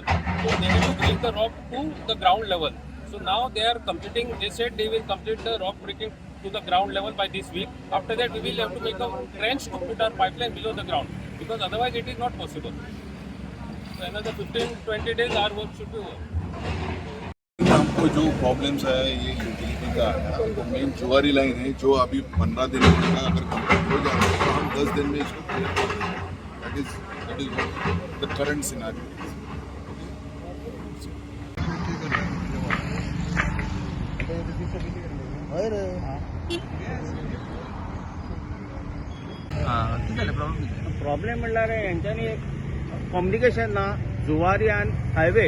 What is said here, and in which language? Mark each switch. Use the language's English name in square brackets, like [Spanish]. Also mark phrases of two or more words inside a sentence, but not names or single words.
[English] So they need to bring the rock to the ground level. So now they are completing. They said they will complete the rock breaking to the ground level by this week. After that, we will have to make a trench to put our pipeline below the ground because otherwise it is not possible. So another 15-20 days our work should be over. [Hindi] हमको जो प्रॉब्लम्स है ये यूटिलिटी का है. तो मेन जुआरी लाइन है जो अभी 15 दिन में अगर कंप्लीट हो जाए तो हम 10 दिन में इसको क्लियर कर देंगे. [English] That is the current scenario. [Konkani] प्रॉब्लेम म्हणल्यार हेंच्यांनी कम्युनिकेशन ना जुवारी आनी हायवे.